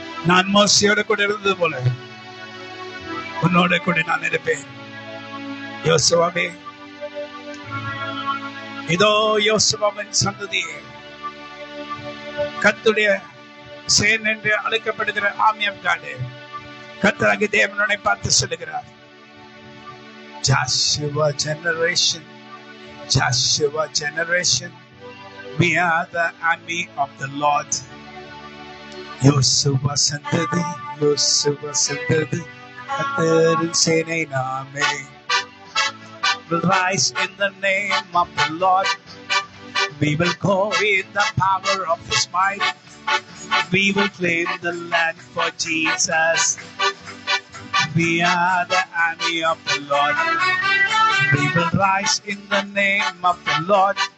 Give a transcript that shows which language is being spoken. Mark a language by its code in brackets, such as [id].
[ta] நான் மோசையோட கூட இருந்தது போல உன்னோட கூட நான் இருப்பேன். யோசுவாவே, இதோ யோசுவாவின் சந்ததியே, கர்த்தருடைய சேன் என்று அழைக்கப்படுகிற [en] army of God, [ta] கர்த்தராகிய தேவனை பார்த்து சொல்லுகிறார். [en] Joshua generation, Joshua generation, we are the army of the Lord. [ta] யோசுவா சந்ததி, யோசுவா சந்ததி, கர்த்தரின் சேனை நாமே. [en] Will rise in the name of the Lord. We will go in the power of His might. We will claim the land for Jesus. We are the army of the Lord. We will rise in the name of the Lord.